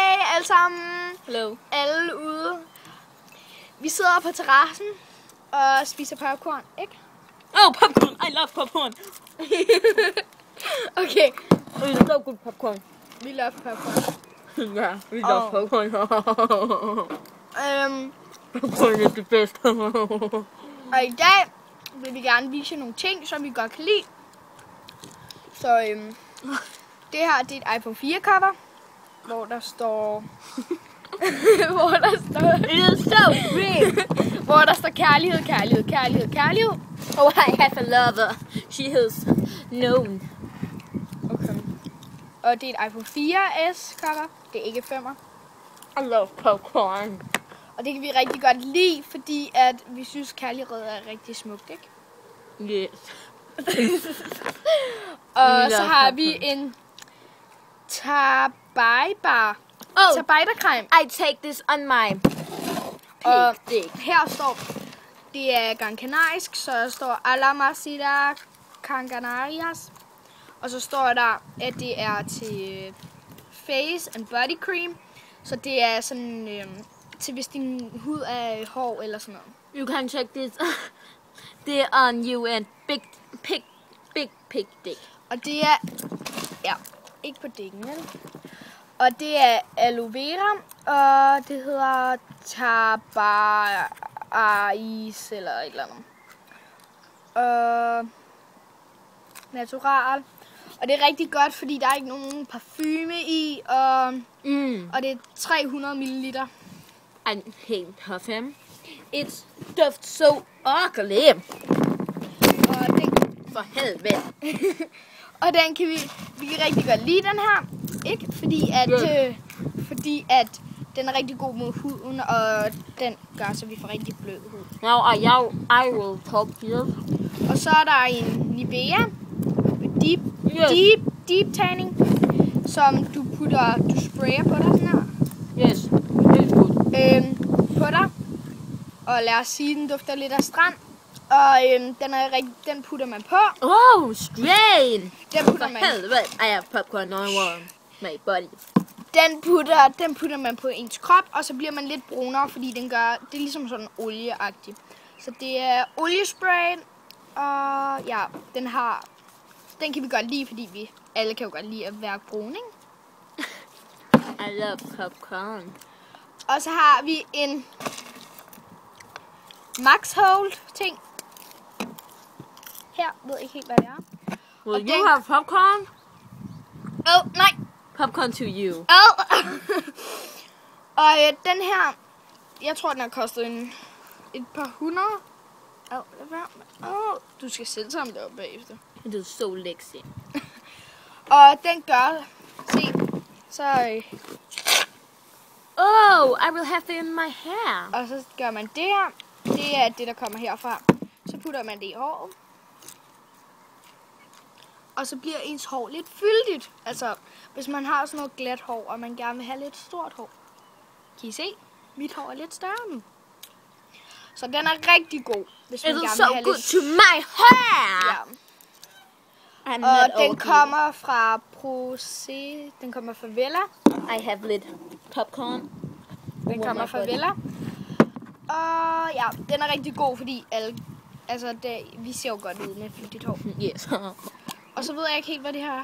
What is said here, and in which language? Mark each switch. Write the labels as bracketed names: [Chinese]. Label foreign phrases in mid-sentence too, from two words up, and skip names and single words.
[Danish] alle sammen. [English] Hello. [Danish] Alle ude. Vi sidder på terrassen og spiser popcorn, ikke? [English] Oh, popcorn. I love popcorn. Okay. It's so good popcorn. Vi love popcorn. Yeah, we love popcorn. Popcorn is the best. [Danish] Og i dag vil vi gerne vise nogle ting, som vi godt kan lide. Så det her det er et iPhone 4 cover, hvor der står [English] It is so big. [Danish] hvor der står kærlighed, kærlighed, kærlighed, kærlighed. [English] Oh, I have a lover. She is known. Okay. [Danish] Og det er et iPhone 4S cover. Det er ikke 5'er. [English] I love popcorn. [Danish] Og det kan vi rigtig godt lide, fordi at vi synes kærlighed er rigtig smukt, ikke? [English] Yes. [Danish] Og så har vi en tabaibar. Tabaibarcreme. [English] I take this on my [Danish] Og [English] dick. [Danish] her står, det er Gran Canarisk, så der står Alamasida Gran Canarias. Og så står der, at det er til [English] face and body cream. [Danish] Så det er sådan til hvis din hud er hård eller sådan noget. [English] You can check this. They're on you and big dick. [Danish] Og det er, ja, ikke på dækken, vel? Og det er aloe vera, og det hedder tabais eller et eller andet. Natural. Og det er rigtig godt, fordi der er ikke nogen parfume i, og det er 300 ml. [English] I hate perfume. It's just so ugly. [Danish] Og den, For helvede. og den kan vi kan rigtig godt lide den her, ikke? Fordi at den er rigtig god mod huden, og den gør, så vi får rigtig blød hud. [English] Now I will talk here. [Danish] Og så er der en Nivea deep tanning, som du sprayer på dig sådan her. [English] Yes, it's good. [Danish] På dig. Og lad os sige, den dufter lidt af strand. Og den putter man på. [English] Oh, strain. [Danish] Den putter For man. helvede. [English] I have popcorn on my body. [Danish] Den putter man på ens krop, og så bliver man lidt brunere, fordi det er ligesom sådan olieagtigt. Så det er oliespray, og ja, den kan vi godt lide, fordi vi alle kan jo godt lide at være brune, ikke? [English] I love popcorn. [Danish] Og så har vi en Max Hold ting. Her ved jeg ikke helt, hvad det er. [English] Will you have popcorn? [Danish] Nej. [English] Popcorn to you. [Danish] Og den her, jeg tror, den har kostet et par hundrede. Du skal selv sammen deroppe bagefter. [English] It is so lexy. [Danish] Og den gør, se, så, [English] I will have it in my hair. [Danish] og så gør man det her. Det er det, der kommer herfra. Så putter man det i håret. Og så bliver ens hår lidt fyldigt. Altså, hvis man har sådan noget glat hår, og man gerne vil have lidt stort hår. Kan I se? Mit hår er lidt større nu. Så den er rigtig god, hvis man [English] It is [Danish] gerne [English] so [Danish] vil have [English] good [Danish] lidt. [English] to my hair. [Danish] Ja. [English] I'm [Danish] Og [English] not [Danish] den [English] okay. [Danish] kommer fra den kommer fra Vella. [English] I have lit popcorn. [Danish] Den kommer fra Vella. Og ja, den er rigtig god, fordi vi ser jo godt ud med fyldigt hår. [English] Yes. [Danish] Og så ved jeg ikke helt, hvad det her er.